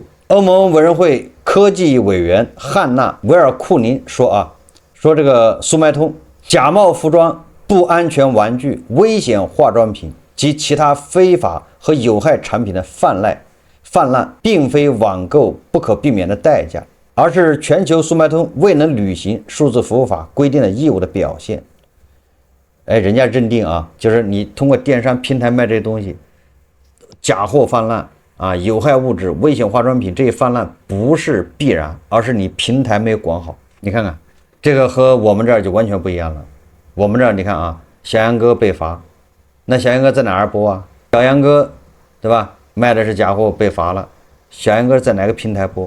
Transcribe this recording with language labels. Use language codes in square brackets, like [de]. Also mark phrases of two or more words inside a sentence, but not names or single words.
[zh] 歐盟委員會科技委員漢娜·維爾庫寧說說這個速賣通假冒服裝、不安全玩具、危險化妝品及其他非法和有害產品的泛濫，並非網購不可避免的代價，而是全球速賣通未能履行數字服務法規定的義務的表現。人家認定就是你通過電商平台賣這些東西，假貨泛濫有害物質、危險化妝品這些泛濫不是必然，而是你平台沒有管好。你看看這個和我們這兒就完全不一樣了。我們這兒你看小楊哥被罰，那小楊哥在哪兒播啊？小楊哥對吧？賣的是假貨被罰了，小杨哥在哪個平台播？